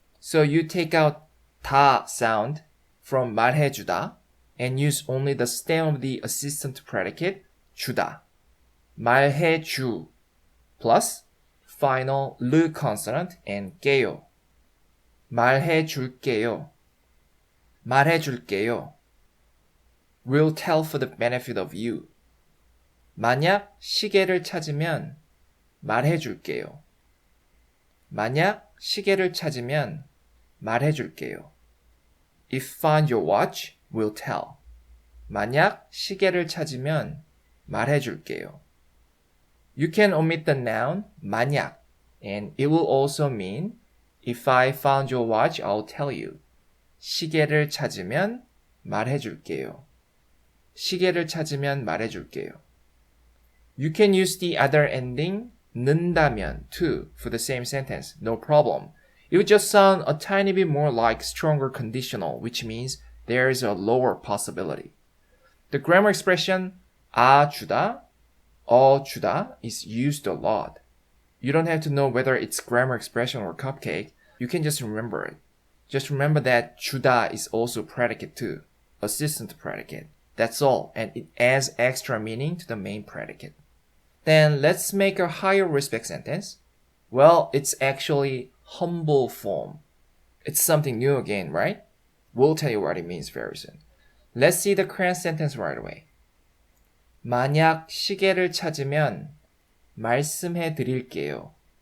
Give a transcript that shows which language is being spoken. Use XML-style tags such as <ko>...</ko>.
<en>So you take out 다 sound from 말해주다 and use only the stem of the assistant predicate, 주다. 말해주 plus final 르 consonant and 게요. 말해줄게요.</en> <ko>말해줄게요.</ko> <en>Will tell for the benefit of you.</en> <ko>만약 시계를 찾으면 말해줄게요. 만약 시계를 찾으면 말해줄게요.</ko> <en>If find your watch, will tell.</en> <ko>만약 시계를 찾으면 말해줄게요.</ko> <en>You can omit the noun 만약 and it will also mean if I found your watch, I'll tell you.</en> <ko>시계를 찾으면 말해줄게요. 시계를 찾으면 말해줄게요.</ko> <en>You can use the other ending 는다면 too for the same sentence, no problem. It would just sound a tiny bit more like stronger conditional, which means there is a lower possibility. The grammar expression 아 주다, 주다 is used a lot. You don't have to know whether it's grammar expression or cupcake. You can just remember it. Just remember that 주다 is also predicate too, assistant predicate. That's all, and it adds extra meaning to the main predicate. Then let's make a higher respect sentence. Well, it's actually humble form. It's something new again, right? We'll tell you what it means very soon. Let's see the current sentence right away.</en> <ko>만약 시계를 찾으면 말씀해 드릴게요.</ko>